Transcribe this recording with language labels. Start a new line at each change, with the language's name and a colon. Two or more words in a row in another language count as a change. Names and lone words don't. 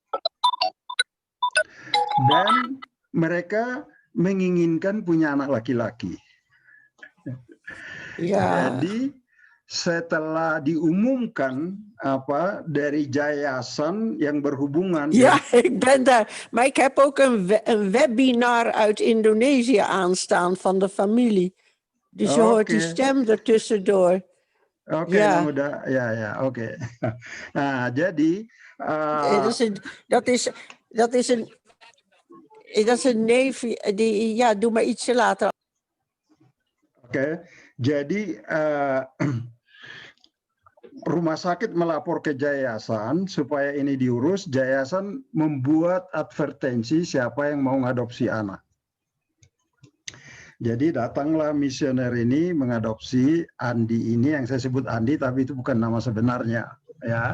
Indonesian: Dan mereka menginginkan punya anak laki-laki.
Dutch: Ja.
Indonesian: Jadi setelah diumumkan dari yayasan yang berhubungan.
Dutch: Ja, ik ben daar. Maar ik heb ook een webinar uit Indonesië aanstaan van de familie. Dus je hoort die stem ertussendoor. Oke, ja.
Indonesian: Oke. Nah, jadi
Dutch: dat is een neef die, ja, doe maar ietsje later.
Indonesian: Oke, jadi rumah sakit melapor ke yayasan supaya ini diurus. Yayasan membuat advertensi siapa yang mau mengadopsi anak. Jadi datanglah misioner ini mengadopsi Andi ini, yang saya sebut Andi tapi itu bukan nama sebenarnya ya.